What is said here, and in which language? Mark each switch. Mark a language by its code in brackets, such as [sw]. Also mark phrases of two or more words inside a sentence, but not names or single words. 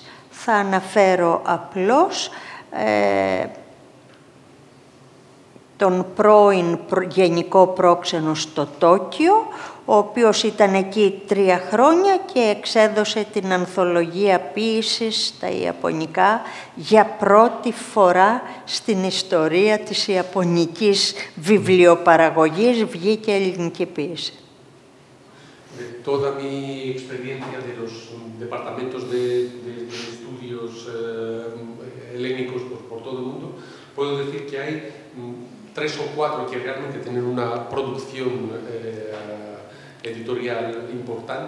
[el] Θα αναφέρω απλώς τον πρώην γενικό πρόξενο στο Τόκιο, ο οποίος ήταν εκεί 3 χρόνια και εξέδωσε την ανθολογία ποίησης στα Ιαπωνικά για πρώτη φορά στην ιστορία της Ιαπωνικής βιβλιοπαραγωγής, βγήκε ελληνική ποίηση. [es] Toda mi experiencia de los departamentos de estudios helénicos por todo el mundo, puedo decir que hay 3 o 4 que realmente tienen una producción editorial importante.